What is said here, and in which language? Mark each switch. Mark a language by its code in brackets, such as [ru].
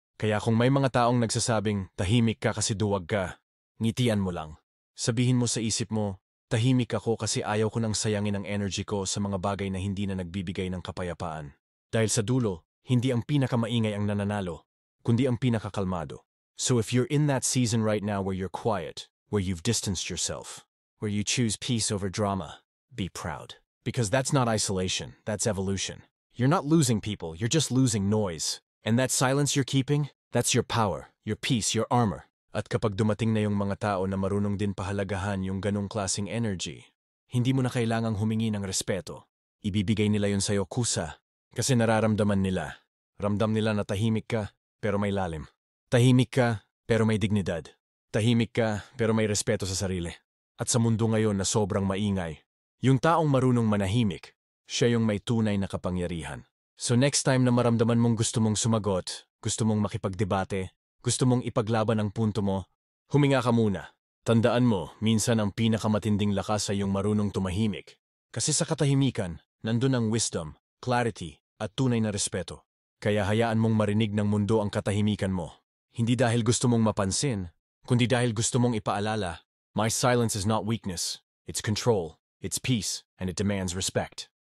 [tl] Kaya kung may mga taong nagsasabing tahimik ka kasi duwag ka, ngitian mo lang. Sabihin mo sa isip mo, tahimik ako kasi ayaw ko nang sayangin ang energy ko sa mga bagay na hindi na nagbibigay ng kapayapaan. Dahil sa dulo, hindi ang pinakamaingay ang nananalo, kundi ang pinakakalmado. [en] So if you're in that season right now where you're quiet, where you've distanced yourself, where you choose peace over drama, be proud. Because that's not isolation, that's evolution. You're not losing people, you're just losing noise. And that silence you're keeping, that's your power, your peace, your armor. [tl] At kapag dumating na yung mga tao na marunong din pahalagahan yung ganong klaseng energy, hindi mo na kailangang humingi ng respeto. Ibibigay nila yun sa'yo kusa. Kasi nararamdaman nila. Ramdam nila na tahimik ka, pero may lalim. Tahimik ka, pero may dignidad. Tahimik ka, pero may respeto sa sarili. At sa mundo ngayon na sobrang maingay, yung taong marunong manahimik, siya yung may tunay na kapangyarihan. So next time na maramdaman mong gusto mong sumagot, gusto mong makipagdebate, gusto mong ipaglaban ang punto mo, huminga ka muna. Tandaan mo, minsan ang pinakamatinding lakas ay yung marunong tumahimik. Kasi sa katahimikan, nandun ang wisdom, clarity, at tunay na respeto. Kaya hayaan mong marinig ng mundo ang katahimikan mo. Hindi dahil gusto mong mapansin, kundi dahil gusto mong ipaalala, [en] my silence is not weakness, it's control, it's peace, and it demands respect.